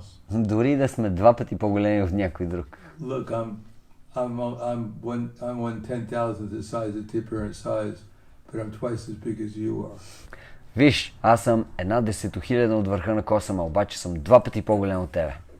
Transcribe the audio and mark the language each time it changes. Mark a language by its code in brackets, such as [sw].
[bg] Дори да сме 2 пъти по-големи от някой друг. [en] I'm 1/10,000 the size of tip-parent size, but I'm twice as big as you are. [bg] Виж, аз съм 1/10,000 от върха на косъма, обаче съм 2 пъти по-голям от тебе.